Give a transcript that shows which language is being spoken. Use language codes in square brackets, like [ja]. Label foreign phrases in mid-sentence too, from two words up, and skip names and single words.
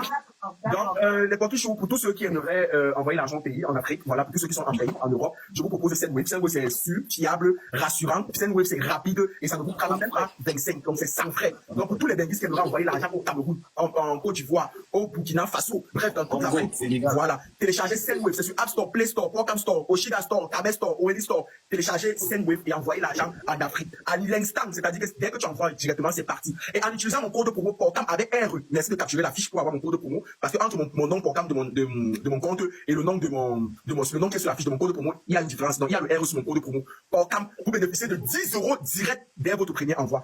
[fr] Donc, les portes chauds, pour tous ceux qui aimeraient envoyer l'argent au pays, en Afrique, voilà, pour tous ceux qui sont en pays, en Europe, je vous propose Sendwave. Sendwave, c'est sûr, fiable, rassurant. Sendwave, c'est rapide et ça ne vous coûte même pas 25. Donc, c'est sans frais. Donc, pour tous les benguistes qui aimeraient envoyer l'argent au Cameroun, en Côte d'Ivoire, au Burkina Faso, bref, dans toute l'Afrique. Voilà. Téléchargez Sendwave. C'est sur App Store, Play Store, Wacom Store, Oshiga Store, Kabel Store, OLX Store. Téléchargez Sendwave et envoyez l'argent en Afrique. À l'instant, c'est-à-dire que dès que tu envoies directement, c'est parti. Et en utilisant mon code promo PORCAM avec RE, merci de capturer la fiche pour avoir mon code promo. Parce que entre mon nom PORCAM de mon compte et le nom le nom qui est sur la fiche de mon code promo, il y a une différence. Donc, il y a le RE sur mon code promo PORCAM. Vous bénéficiez de 10 € direct dès votre premier envoi.